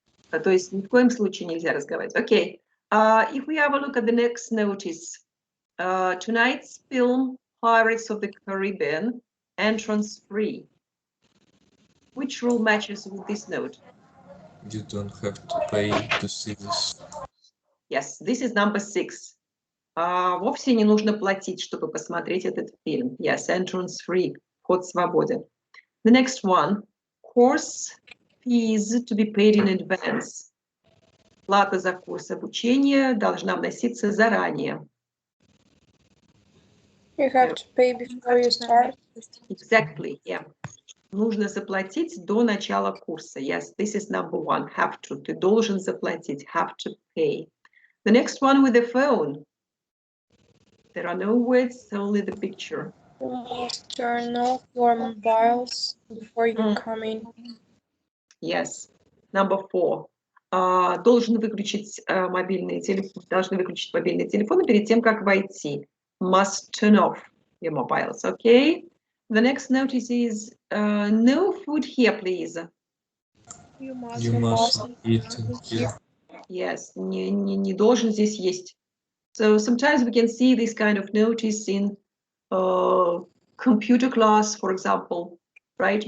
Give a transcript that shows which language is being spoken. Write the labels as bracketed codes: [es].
[ru] То есть ни в коем случае нельзя разговаривать. [en] Okay, if we have a look at the next notice, tonight's film, Pirates of the Caribbean, entrance free. Which rule matches with this note? You don't have to pay to see this. Yes, this is number 6. [ru] Вовсе не нужно платить, чтобы посмотреть этот фильм. [en] Yes, entrance free, [ru] вход свободен. [en] The next one, course fees to be paid in advance. [ru] Плата за курс обучения должна вноситься заранее. [en] You have to pay before you start. Exactly, yeah. [ru] Нужно заплатить до начала курса. [en] Yes, this is number 1, have to. [ru] Ты должен заплатить, [en] have to pay. The next one with the phone. There are no words, only the picture. You must turn off your mobiles before you come in. Yes. Number 4. [ru] Должны выключить мобильные телефоны перед тем, как войти. [en] Must turn off your mobiles, okay? The next notice is no food here, please. You mustn't eat here. Yes, [ru] не должен здесь есть. [en] So sometimes we can see this kind of notice in computer class, for example, right?